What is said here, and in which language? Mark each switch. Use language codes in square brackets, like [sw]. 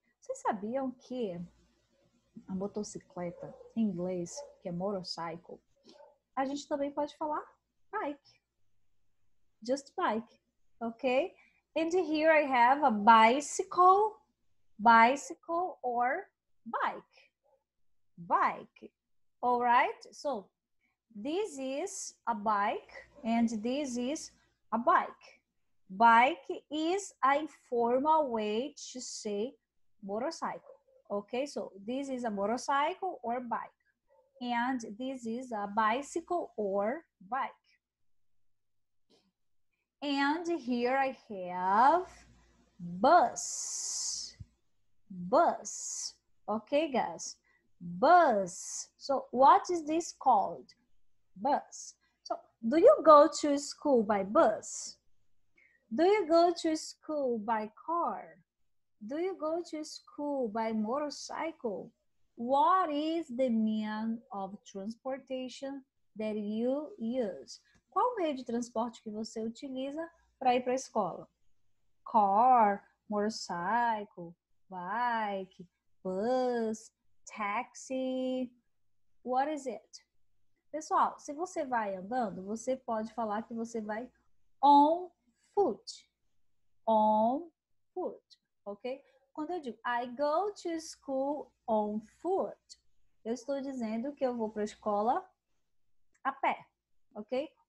[pt] Vocês sabiam que a motocicleta, em inglês, que é motorcycle, a gente também pode falar bike. [en] Just bike. Okay? And here I have a bicycle. Bicycle or bike. Bike. All right? So, this is a bike and this is a bike. Bike is a informal way to say motorcycle. Okay, so this is a motorcycle or bike. And this is a bicycle or bike. And here I have bus. Bus. Okay, guys. Bus. So what is this called? Bus. So do you go to school by bus? Do you go to school by car? Do you go to school by motorcycle? What is the mean of transportation that you use? [pt] Qual meio de transporte que você utiliza para ir para a escola? [en] Car, motorcycle, bike, bus, taxi. What is it? [pt] Pessoal, se você vai andando, você pode falar que você vai [en] on foot. On foot, [pt] ok? Quando eu digo [en] I go to school on foot, [pt] eu estou dizendo que eu vou para a escola a pé, ok?